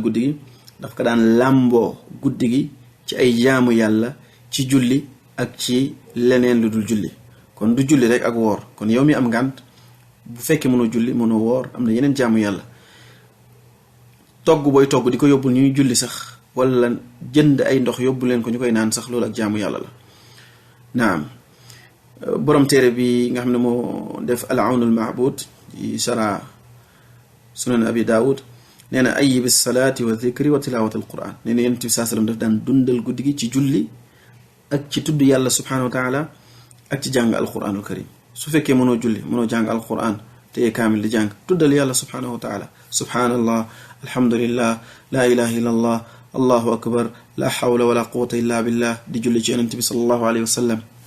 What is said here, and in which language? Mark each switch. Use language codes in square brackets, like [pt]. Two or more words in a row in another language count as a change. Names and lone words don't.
[wo] guddi gi daf ko daan làmboo guddi gi ci ay jaamu yàlla ci julli ak ci leneen lu dul julli kon du julli rek ak woor kon yow mi am ngànt bu fekkee mënoo julli mënoo woor am na yeneen jaamu yàlla togg booy togg di ko yóbbul ñuy julli sax wala jënd ay ndox yóbbu leen ko ñu koy naan sax loolu ak jaamu yàlla la naam borom téere bi nga xam ne moo def al awn al ma'bud yi shara sunan abi daawud nee na [ar] أي بالصلاة والذكر وتلاوة القرآن [wo] nee na yonent bi saa sallam daf daan dundal guddi gi ci julli ak ci tudd yàlla [ar] سبحانه وتعالى [wo] ak ci jàng [ar] القرآن الكريم [wo] su fekkee mënoo julli mënoo jàng al quran te kaamil di jàng tuddal yàlla [ar] سبحانه وتعالى سبحان الله الحمد لله لا إله إلا الله الله أكبر لا حول ولا قوة إلا بالله [wo] di julli ci yonent bi [ar] صلى الله عليه وسلم